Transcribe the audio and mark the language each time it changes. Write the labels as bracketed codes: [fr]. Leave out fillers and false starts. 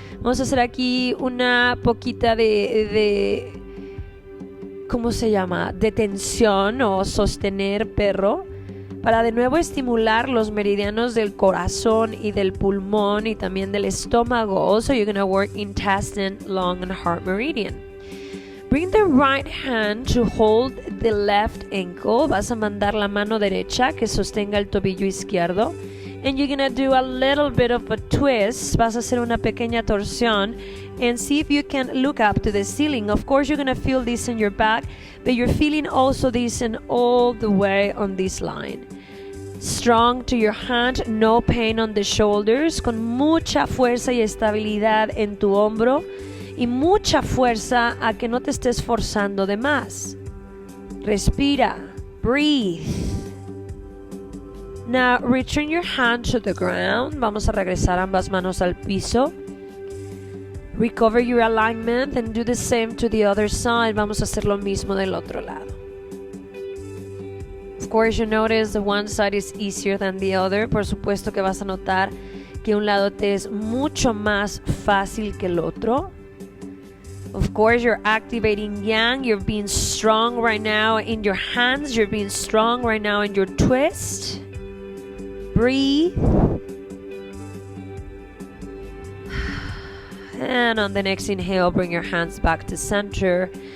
[es] Vamos a hacer aquí una poquita de ¿cómo se llama? De tensión o sostener perro para de nuevo estimular los meridianos del corazón y del pulmón y también del estómago. [en] Also, you're going to work intestine, lung, and heart meridian. Bring the right hand to hold the left ankle. [es] Vas a mandar la mano derecha que sostenga el tobillo izquierdo. [en] And you're going to do a little bit of a twist. [es] Vas a hacer una pequeña torsión. [en] And see if you can look up to the ceiling. Of course, you're going to feel this in your back, but you're feeling also this in all the way on this line. Strong to your hand, no pain on the shoulders, [es] con mucha fuerza y estabilidad en tu hombro. Y mucha fuerza a que no te estés forzando de más. Respira. [en] Breathe. Now, return your hand to the ground. [es] Vamos a regresar ambas manos al piso. [en] Recover your alignment and do the same to the other side. [es] Vamos a hacer lo mismo del otro lado. [en] Of course, you notice the one side is easier than the other. [es] Por supuesto que vas a notar que un lado te es mucho más fácil que el otro. [en] Of course, you're activating yang. You're being strong right now in your hands. You're being strong right now in your twist. Breathe. And on the next inhale, bring your hands back to center.